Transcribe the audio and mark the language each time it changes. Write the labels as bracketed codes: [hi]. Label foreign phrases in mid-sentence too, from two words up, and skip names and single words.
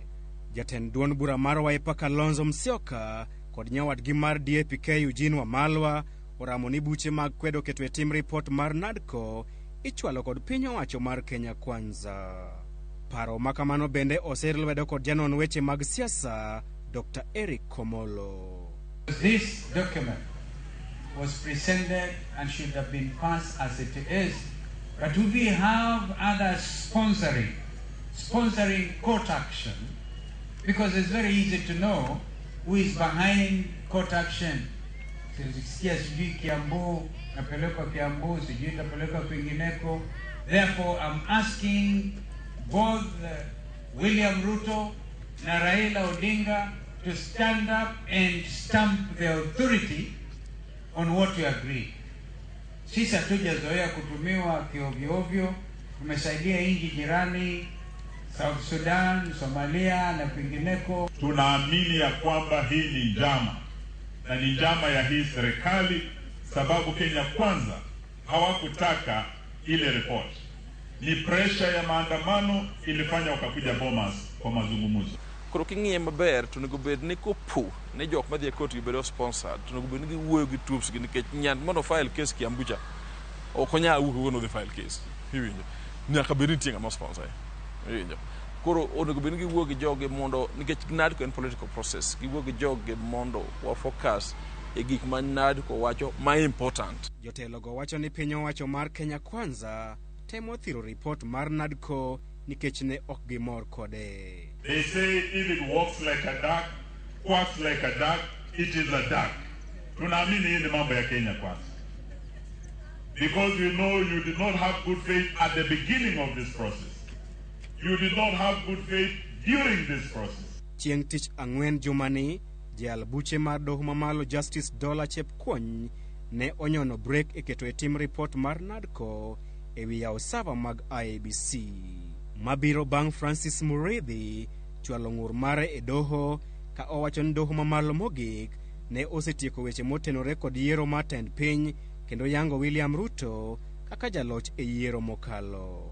[luo] Jatend duond bura mar Wiper KALONZO Musyoka kod nyawadgi mar DAP Eugene Wamalwa oramo ni buche mag kwedo keto e tim report mar NADCO ichwalo kod piny owacho mar Kenya Kwanza. Paro makamano bende oserlwedo kod janon weche mag siasa Dr. Eric Komolo. [en] This document was presented and should have been passed as it is, but we have others sponsoring court action, because it's very easy to know who is behind court action. Therefore, I'm asking both William Ruto and Raila Odinga to stand up and stamp the authority on what we agree. [sw] Sisi hatujazoea kutumiwa kiovyo. Tumesaidia nchi jirani, South Sudan, Somalia na kwingineko. Tunaamini ya kwamba hii ni njama, na ni njama ya hii serikali, sababu Kenya Kwanza hawakutaka ile report. Ni pressure ya maandamano ilifanya wakakuja Bomas kwa mazungumzo. [luo] Koro king'iye maber to nego bed ni kopo ne jok madhi e court gibedo sponsored, to nego bed ni giwuoyo gi troops gi nikech nyand mondo [en] file case [luo] Kiambucha ok onya wuok no [en] file case. [luo] Hiwinjo nyaka bed ni tinga mo sponsor. Hiwinjo koro onego bed ni giwuoyo gi joge mondo nikech NADCO en [en] political process, [luo] giwuoyo gi joge mondo wa focus e gik ma NADCO wacho ma important. Jotelo go wacho ni piny owacho mar Kenya Kwanza temo thiro report mar NADCO nikech ne ok gimor kode. [en] They say if it walks like a duck, quacks like a duck, it is a duck. [sw] Tunaamini hii ni mambo ya Kenya Kwanza. [en] Because you know you did not have good faith at the beginning of this process. You did not have good faith during this process. [luo] Chieng' tich ang'wen jumani, jalbuche mar doho mamalo Justice Dola Chepkwony ne onyono break e keto e tim report mar NADCO e wi yawo sava mag IEBC. Mabiro bang' Francis Muridhi chwalo ng'ur mare e doho ka owacho ni doho mamalo mogik ne osetieko weche motenore kod yiero mar tend piny kendo yango William Ruto kaka jaloch e yiero mokalo.